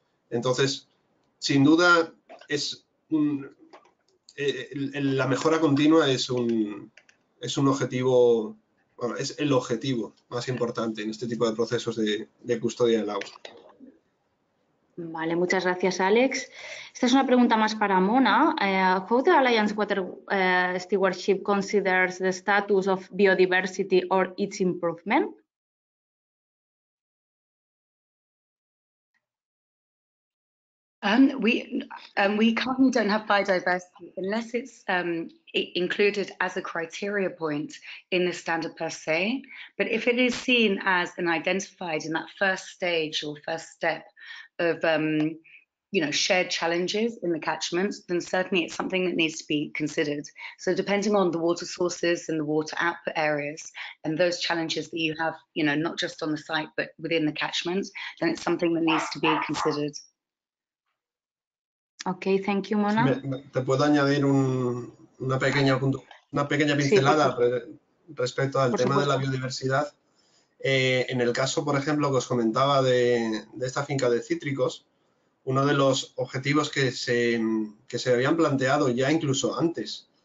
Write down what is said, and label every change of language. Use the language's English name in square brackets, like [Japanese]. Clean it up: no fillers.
[Spanish] Entonces, sin duda, la mejora continua es un objetivo. Bueno, es el objetivo más importante en este tipo de procesos de custodia del agua. Vale, muchas gracias, Alex. Esta es una pregunta más para Mona. [English] How the Alliance Water Stewardship considers the status of biodiversity or its improvement? We currently don't have biodiversity unless it's included as a criteria point in the standard per se. But if it is seen as an identified in that first stage or first step of shared challenges in the catchments, then certainly it's something that needs to be considered. So depending on the water sources and the water output areas and those challenges that you have, not just on the site but within the catchments, then it's something that needs to be considered. Ok, thank you, Mona. [Spanish] Te puedo añadir una pequeña pincelada respecto al tema de la biodiversidad. En el caso, por ejemplo, que os comentaba de esta finca de cítricos, uno de los objetivos que se habían planteado ya incluso antes